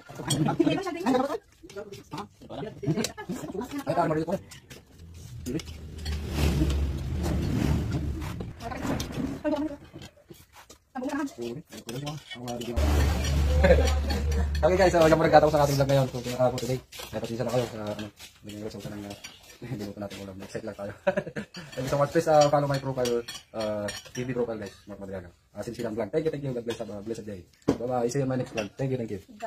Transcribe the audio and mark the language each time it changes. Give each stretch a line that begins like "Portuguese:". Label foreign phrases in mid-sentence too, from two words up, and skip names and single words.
Indonesian: Ayo kamar itu.
English: Okay guys,
Filipino: so yung mga sa ating vlog ngayon
English: for today.
Filipino: Napasisa na kayo sa mga resulta ng binuto natin ulam. Excited lang tayo.
English: Thank you so much. Please follow my profile, TV profile guys. Mark Madriaga. Sinsilang vlog. Thank you. God bless. Have a blessed day. Bye-bye. See you in my next vlog. Thank you.